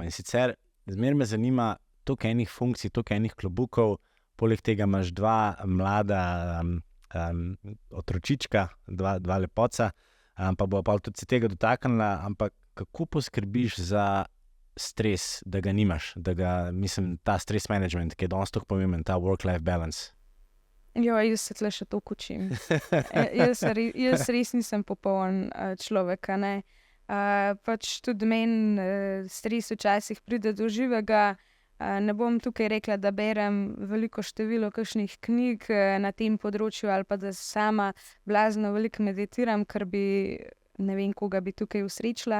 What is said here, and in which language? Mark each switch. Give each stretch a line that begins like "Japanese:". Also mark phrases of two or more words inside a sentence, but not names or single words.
Slovenian: In sicer, zmeraj me zanima, toliko enih funkcij, toliko enih klobukov, poleg tega imaš dva mlada otročička, dva lepoca, pa bo pa tudi se tega dotaknila, ampak kako poskrbiš za stres, da ga nimaš, ta stres management, ki je danes tako pomemben, ta
English: work-life balance?
Slovenian: Jaz se tle še toliko učim. Jaz res nisem popoln človek, a ne. Pač tudi meni stres včasih pride do živega. Ne bom tukaj rekla, da berem veliko število kakšnih knjig na tem področju ali pa da sama blazno veliko meditiram, ker bi, ne vem, koga bi tukaj usrečila.